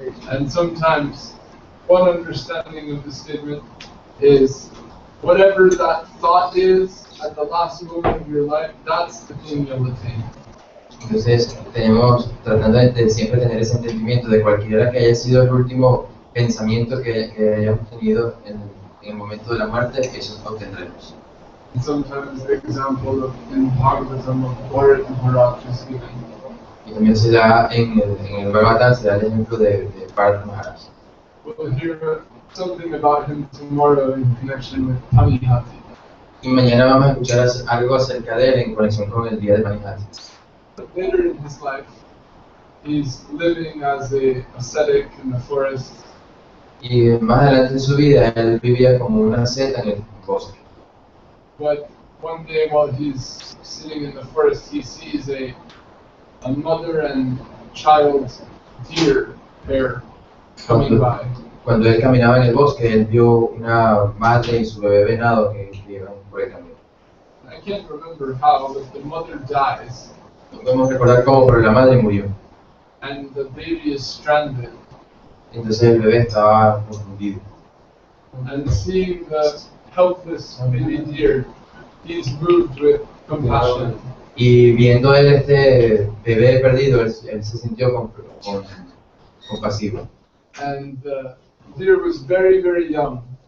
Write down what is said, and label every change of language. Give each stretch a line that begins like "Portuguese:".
English: And sometimes one understanding of the statement is whatever that thought is at the last moment of your life, that's the thing you'll attain.
Spanish: Entonces tenemos tratando de siempre tener ese entendimiento de cualquiera que haya sido el último pensamiento que hayamos tenido en el momento de la muerte, eso obtendremos.
English: And sometimes the example of in Bhagavatam of Bharat Maharaj is given.
Spanish: Y también se da en el Bhagavatam se da el ejemplo de Mahārāj.
English: We'll hear something about him tomorrow in connection with Panihati.
Spanish: Y mañana vamos a escuchar algo acerca de él en conexión con el día de Panihati.
English: But later in his life, he's living as a ascetic in the forest.
Spanish: Y más adelante en su vida él vivía como una asceta en el bosque.
English: But one day while he's sitting in the forest, he sees a mother and child deer pair coming by.
Spanish: Cuando él caminaba en el bosque, él vio una madre y su bebé venado que iban por el camino.
English: I can't remember how, but the mother dies.
Spanish: No podemos recordar cómo, pero la madre murió.
English: And the baby is stranded.
Spanish: Entonces el bebé estaba confundido.
English: And seeing the helpless baby deer, he's moved with compassion.
Spanish: Y viendo él este bebé perdido, él se sintió compasivo.
English: And the deer was very, very young.